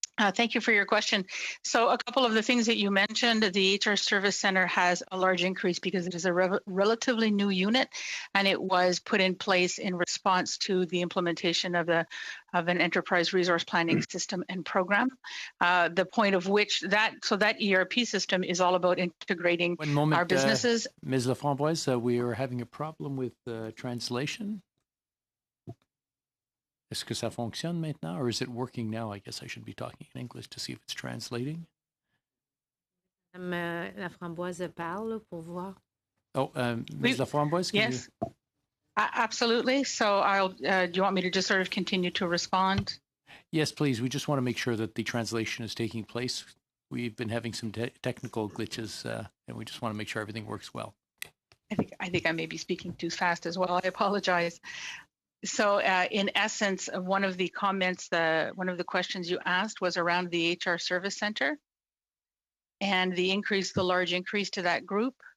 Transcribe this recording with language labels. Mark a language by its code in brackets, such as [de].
[en] Thank you for your question. So a couple of the things that you mentioned, the HR Service Center has a large increase because it is a relatively new unit, and it was put in place in response to the implementation of an enterprise resource planning system and program. The point of which that ERP system is all about integrating One moment, our businesses. Ms. Laframboise, we are having a problem with translation. [fr] Est-ce que ça fonctionne maintenant, [en] or is it working now? I guess I should be talking in English to see if it's translating. [fr] Laframboise parle pour voir. [en] Oh, Ms. Laframboise, can yes, absolutely. So do you want me to just sort of continue to respond? Yes, please. We just want to make sure that the translation is taking place. We've been having some technical glitches, and we just want to make sure everything works well. I think I may be speaking too fast as well. I apologize. So in essence, one of the questions you asked was around the HR Service Center and the large increase to that group.